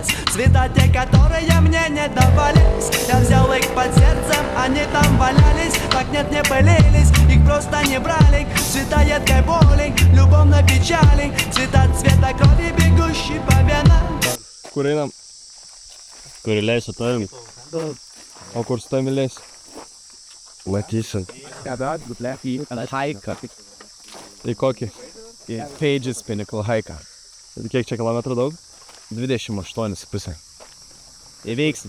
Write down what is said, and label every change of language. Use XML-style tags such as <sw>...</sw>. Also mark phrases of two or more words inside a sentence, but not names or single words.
<ru>Цвета те, которые мне не давались, я взял их под сердцем, они там валялись. Так нет, не пылились, их просто не брали. Цвета едкой боли, любовной печали, цвета цвета крови, бегущей по венам.</ru> <lt>Kur einam? Kur įleisiu tavim? O kur su tavimi leis? Matysim. Į kokį? Pages Pinnacle Hike. Ir kiek čia kilometrų daug? 28,5. Įveiksim.</lt>